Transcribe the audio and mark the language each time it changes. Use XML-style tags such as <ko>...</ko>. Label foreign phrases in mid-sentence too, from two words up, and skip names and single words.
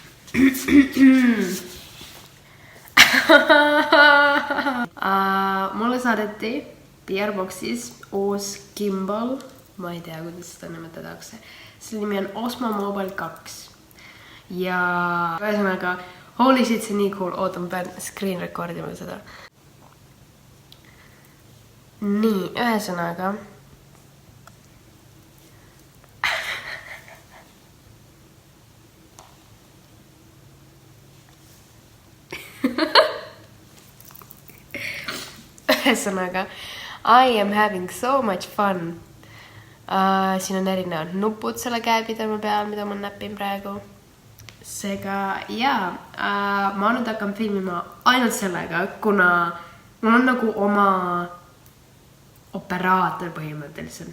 <et>Mulle saadeti PR-boxis uus gimbal. Ma ei tea, kuidas seda nimetatakse. Selle nimi on Osmo Mobile 2. Ja ühesõnaga,</et> <en>holy shit,</en> <et>see nii cool. Oota, ma pean screen recordima seda. Nii, ühesõnaga. Ühesõnaga,</et> <en>I am having so much fun.</en> <et>Siin on erinevad nupud selle käepidema peal, mida ma näpin praegu. Seega, jaa, ma nüüd hakkan filmima ainult sellega, kuna mul on nagu oma operaator põhimõtteliselt.</et>